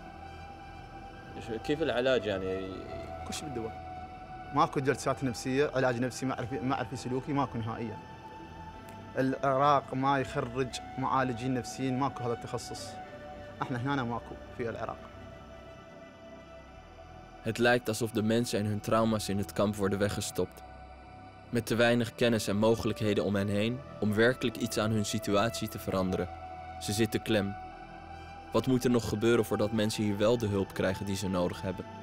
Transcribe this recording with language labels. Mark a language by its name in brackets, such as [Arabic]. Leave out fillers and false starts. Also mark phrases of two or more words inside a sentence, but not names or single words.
[Arabic] كيف العلاج يعني؟ كل شيء بالدواء. ماكو جلسات نفسية، علاج نفسي معرفي سلوكي ماكو نهائيا. العراق ما يخرج معالجين نفسيين، ماكو هذا التخصص. احنا هنا ماكو في العراق. [Dutch] Het lijkt alsof de mensen en hun trauma's in het kamp worden weggestopt. Met te weinig kennis en mogelijkheden om hen heen om werkelijk iets aan hun situatie te veranderen. Ze zitten klem. Wat moet er nog gebeuren voordat mensen hier wel de hulp krijgen die ze nodig hebben?